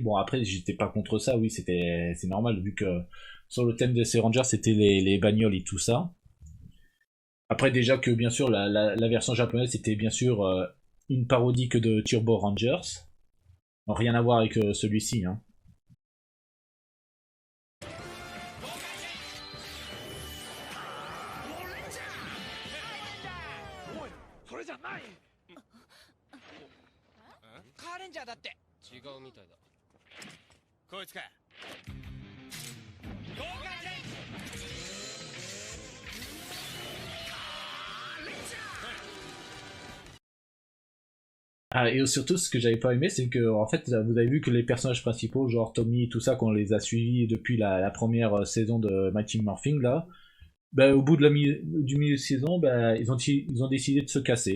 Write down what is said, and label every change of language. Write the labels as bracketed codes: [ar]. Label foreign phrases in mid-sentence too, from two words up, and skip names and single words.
[fr] Bon, après, j'étais pas contre ça, oui, c'est normal vu que sur le thème de ces Rangers, c'était les bagnoles et tout ça. Après, déjà que bien sûr, la version japonaise, c'était bien sûr une parodie que de Turbo Rangers. Non, rien à voir avec celui-ci, hein. [ja] おいそれじゃないカーレンジャーだって違うみたいだこいつか溶岩戦 [fr] Ah, et surtout, ce que j'avais pas aimé, c'est que, en fait, vous avez vu que les personnages principaux, genre Tommy et tout ça, qu'on les a suivis depuis la première saison de Mighty Morphin, là, bah, au bout de du milieu de saison, bah, ils ont décidé de se casser.